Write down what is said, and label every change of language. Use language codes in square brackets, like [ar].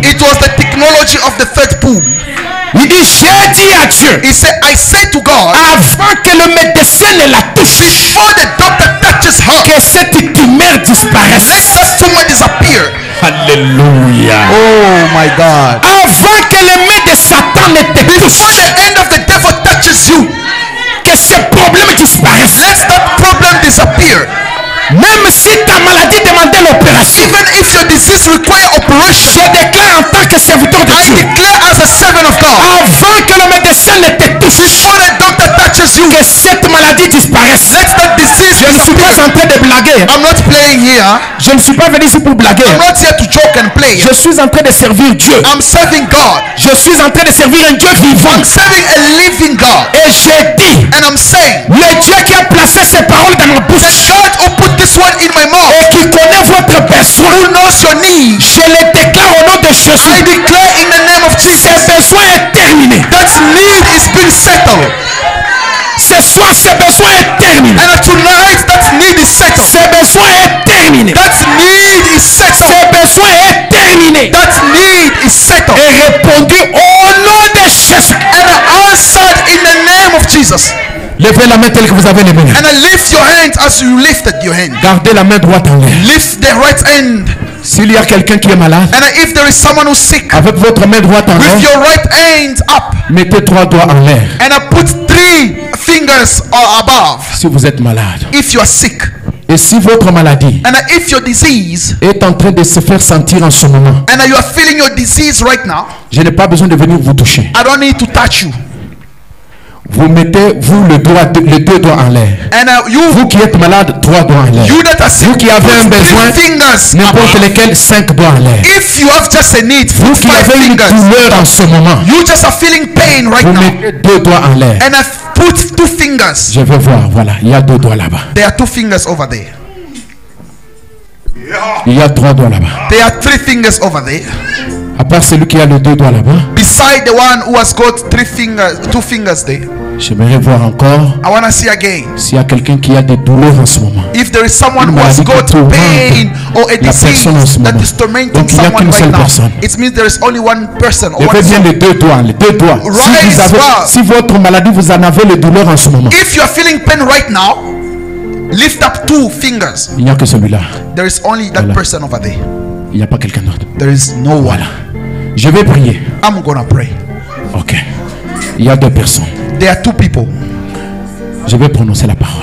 [en] It was the technology of the third pool. [fr] Il dit, j'ai dit à Dieu, [en] He said, I say to God, [fr] avant que le médecin ne la touche, [en] before the doctor touches her, [fr] que cette tumeur disparaisse. [en] let that tumor disappear. [fr] Alléluia. [en] Oh my God. [fr] Avant que les mains de Satan ne te [en] Before [fr] touchent, [en] the end of the devil touches you, [fr] que ce problème disparaisse. [en] let that problem disappear. [fr] Même si ta maladie demandait l'opération, [en] Even if your disease requires operation, [fr] je déclare en tant que serviteur de [en] I [fr] Dieu, [en] declare as a servant of God, [fr] avant que le médecin ne te touche, [en] before the doctor touches you, [fr] que cette maladie disparaisse. [en] let that disease [fr] Je ne suis pas [en] disappear. [fr] en train de blaguer. [en] I'm not playing here. [fr] Je ne suis pas venu ici pour blaguer. [en] I'm not here to joke and play. [fr] Je suis en train de servir Dieu. [en] I'm serving God. [fr] Je suis en train de servir un Dieu vivant. [en] I'm serving a living God. [fr] Et j'ai dit, [en] And I'm saying, [fr] le Dieu qui a placé ces paroles dans ma [en] the [fr] bouche [en] God who put this one in my mouth, [fr] et qui connaît votre besoin, [en] who knows your need, [fr] je le déclare au nom de [en] I [fr] Jésus. [en] declare in the name of [fr] Ce [en] Jesus, [fr] besoin est terminé. [en] that need is being settled. [fr] Ce soir, ce besoin est terminé. [en] And tonight, that need is settled. [fr] Ce besoin est terminé. [en] That need is [fr] Ce [en] settled. [fr] besoin est terminé. [en] That need is settled. [fr] Et répondu au nom de Jésus. [en] And answered in the name of Jesus. [fr] Levez la main telle que vous avez les mains. [en] And lift your hand as you lifted your hand. [fr] Gardez la main droite en l'air. [en] Lift the right hand. [fr] S'il y a quelqu'un qui est malade, [en] And if there is someone who's sick, [fr] avec votre main droite en [en] with [fr] l'air, [en] your right hand up. [fr] mettez 3 doigts en l'air. [en] And I put 3 fingers above. [fr] Si vous êtes malade. [en] If you are sick. [fr] Et si votre maladie [en] And if your disease, [fr] est en train de se faire sentir en ce moment, [en] and you are feeling your disease right now, [fr] je n'ai pas besoin de venir vous toucher. [en] I don't need to touch you. [fr] Vous mettez les 2 doigts en l'air. [en] And [fr] Vous qui êtes malade, 3 doigts en l'air. [en] you that are sick, [fr] Vous qui avez un [en] put 3 [fr] besoin, [en] fingers [fr] n'importe [en] above. [fr] lequel, 5 doigts en l'air. [en] If you have just a need, [fr] Vous [en] put [fr] qui [en] 5 [fr] avez une [en] fingers. [fr] douleur en ce moment, [en] You just are feeling pain right [fr] vous [en] now. [fr] mettez 2 doigts en l'air. [en] And I put 2 fingers. [fr] Je vais voir, voilà, il y a 2 doigts là-bas. [en] There are 2 fingers over there. [fr] Il y a 3 doigts là-bas. [en] There are 3 fingers over there. [fr] À part celui qui a les 2 doigts là-bas, [en] Beside the one who has got 2 fingers there. [fr] j'aimerais voir encore [en] I want to see again. [fr] s'il y a quelqu'un qui a des douleurs en ce moment. [en] If there is someone [fr] Une [en] who has [fr] maladie [en] got [fr] qui tourmente [en] pain or a [fr] la [en] disease [fr] personne en ce [en] that [fr] moment. [en] is tormenting [fr] Donc, il n'y a [en] someone [fr] qu'une [en] right [fr] seule [en] now, [fr] personne. [en] it means there is only one person or [fr] Je [en] one [fr] veux bien [en] soul. [fr] les 2 doigts, les 2 doigts. [en] Rise up. [fr] Si votre maladie, vous en avez les douleurs en ce moment, [en] If you are feeling pain right now, lift up 2 fingers. [fr] il n'y a que celui-là. [en] There is only that [fr] Voilà. [en] person over there. [fr] Il n'y a pas quelqu'un d'autre. [en] There is no one. [fr] Voilà. Je vais prier. [en] I'm gonna pray. [fr] Ok. Il y a 2 personnes. [en] There are 2 people. [fr] Je vais prononcer la parole.